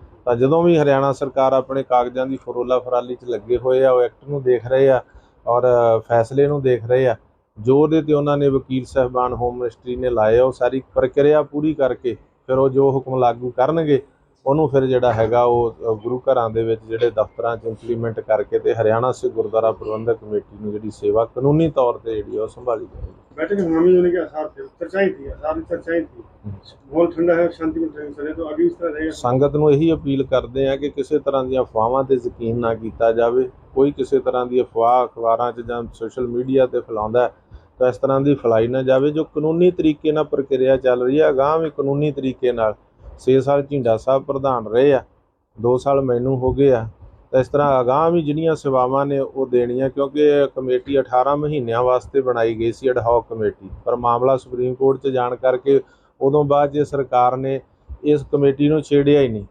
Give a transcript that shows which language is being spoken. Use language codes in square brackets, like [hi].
[pa] ਤਾਂ ਜਦੋਂ ਵੀ ਹਰਿਆਣਾ ਸਰਕਾਰ ਆਪਣੇ ਕਾਗਜ਼ਾਂ ਦੀ ਫਰੋਲਾ ਫਰਾਲੀ 'ਚ ਲੱਗੇ ਹੋਏ ਆ, ਉਹ ਐਕਟ ਨੂੰ ਦੇਖ ਰਹੇ ਆ ਔਰ ਫੈਸਲੇ ਨੂੰ ਦੇਖ ਰਹੇ ਆ, ਜੋ ਉਹਦੇ 'ਤੇ ਉਹਨਾਂ ਨੇ ਵਕੀਲ ਸਾਹਿਬਾਨ ਹੋਮ ਮਿਨਿਸਟਰੀ ਨੇ ਲਾਏ ਆ, ਉਹ ਸਾਰੀ ਪ੍ਰਕਿਰਿਆ ਪੂਰੀ ਕਰਕੇ ਫਿਰ ਉਹ ਜੋ ਹੁਕਮ ਲਾਗੂ ਕਰਨਗੇ ਉਹਨੂੰ ਫਿਰ ਜਿਹੜਾ ਹੈਗਾ ਉਹ ਗੁਰੂ ਘਰਾਂ ਦੇ ਵਿੱਚ ਜਿਹੜੇ ਦਫ਼ਤਰਾਂ 'ਚ ਇੰਪਲੀਮੈਂਟ ਕਰਕੇ ਤੇ ਹਰਿਆਣਾ ਸਿੱਖ ਗੁਰਦੁਆਰਾ ਪ੍ਰਬੰਧਕ ਕਮੇਟੀ ਨੂੰ ਜਿਹੜੀ ਸੇਵਾ ਕਾਨੂੰਨੀ ਤੌਰ ਤੇ ਜਿਹੜੀ ਉਹ [hi] संभाली जाएगी। बैठक में हामी होने के आसार थे, चर्चाएं थी, आसार में चर्चाएं थी। माहौल ठंडा है, शांतिपूर्ण ढंग से रहे, तो आगे इस तरह रहेगा। [pa] ਸੰਗਤ ਨੂੰ ਇਹੀ ਅਪੀਲ ਕਰਦੇ ਆ ਕਿ ਕਿਸੇ ਤਰ੍ਹਾਂ ਦੀਆਂ ਅਫਵਾਹਾਂ ਤੇ ਯਕੀਨ ਨਾ ਕੀਤਾ ਜਾਵੇ। ਕੋਈ ਕਿਸੇ ਤਰ੍ਹਾਂ ਦੀ ਅਫਵਾਹ ਅਖਬਾਰਾਂ 'ਚ ਜਾਂ ਸੋਸ਼ਲ ਮੀਡੀਆ ਤੇ ਫੈਲਾਉਂਦਾ ਹੈ ਤਾਂ ਇਸ ਤਰ੍ਹਾਂ ਦੀ ਫੈਲਾਈ ਨਾ ਜਾਵੇ। ਜੋ ਕਾਨੂੰਨੀ ਤਰੀਕੇ ਨਾਲ ਪ੍ਰਕਿਰਿਆ ਚੱਲ ਰਹੀ ਹੈ, ਅਗਾਂਹ ਵੀ ਕਾਨੂੰਨੀ ਤਰੀਕੇ ਨਾਲ 6 ਸਾਲ ਝਿੰਡਾ ਸਾਹਿਬ ਪ੍ਰਧਾਨ ਰਹੇ ਆ, 2 ਸਾਲ ਮੈਨੂੰ ਹੋ ਗਏ ਆ, ਤਾਂ ਇਸ ਤਰ੍ਹਾਂ ਅਗਾਂਹ ਵੀ ਜਿਹੜੀਆਂ ਸੇਵਾਵਾਂ ਨੇ ਉਹ ਦੇਣੀਆਂ, ਕਿਉਂਕਿ ਇਹ ਕਮੇਟੀ 18 ਮਹੀਨਿਆਂ ਵਾਸਤੇ ਬਣਾਈ ਗਈ ਸੀ ਐਡਹੌਕ ਕਮੇਟੀ, ਪਰ ਮਾਮਲਾ ਸੁਪਰੀਮ ਕੋਰਟ 'ਚ ਜਾਣ ਕਰਕੇ ਉਦੋਂ ਬਾਅਦ ਜੇ ਸਰਕਾਰ ਨੇ ਇਸ ਕਮੇਟੀ ਨੂੰ ਛੇੜਿਆ ਹੀ ਨਹੀਂ।